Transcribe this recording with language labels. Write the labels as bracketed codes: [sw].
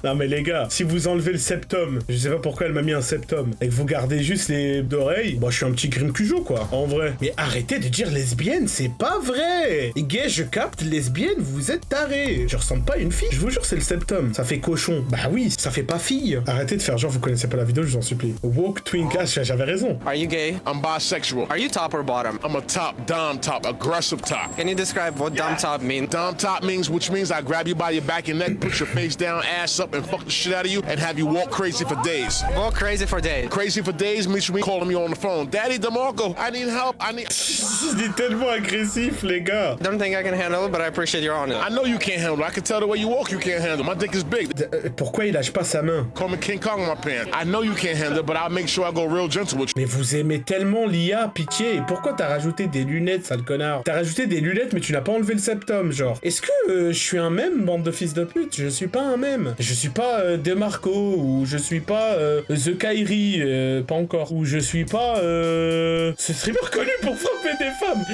[fr] Non, mais les gars, si vous enlevez le septum, je sais pas pourquoi elle m'a mis un septum, et que vous gardez juste les d'oreilles, bon, je suis un petit Grim Cujo, quoi. En vrai. Mais arrêtez de dire lesbienne, c'est pas vrai. Et gay, je capte, lesbienne, vous êtes tarés. Je ressemble pas à une fille. Je vous jure, c'est le septum. Ça fait cochon. Bah oui, ça fait pas fille. Arrêtez de faire genre, vous connaissez pas la vidéo, je vous en supplie. Woke twink, j'avais raison. [en] Are you gay? I'm bisexual. Are you top or bottom? I'm a top, dom top, aggressive top. Can you describe what dom top means? Dom top means, which means I grab you by your back and neck, put your face down, ass up, and fuck the shit out of you, and have you walk crazy for days. Walk crazy for days. Crazy for days means me calling you on the phone. Daddy DeMarco, I need help. [fr] C'est tellement agressif, les gars. [en] Don't think I can handle it, but I appreciate your honesty. I know you can't handle it. I can tell the way you walk, you can't handle it. My dick is big. [fr] Pourquoi il lâche pas sa main? [en] Call me King Kong in my pants. I know you can't handle it, but I'll make sure I go real gentle with you. [fr] Mais vous aimez tellement l'IA, pitié. Et pourquoi t'as rajouté des lunettes, sale connard? T'as rajouté des lunettes, mais tu n'as pas enlevé le septum, genre. Est-ce que je suis un mème, bande de fils de pute? Je suis pas un mème. Je suis pas DeMarco, ou je suis pas The Kyrie, pas encore. Ou je suis pas ce streamer connu pour frapper des femmes.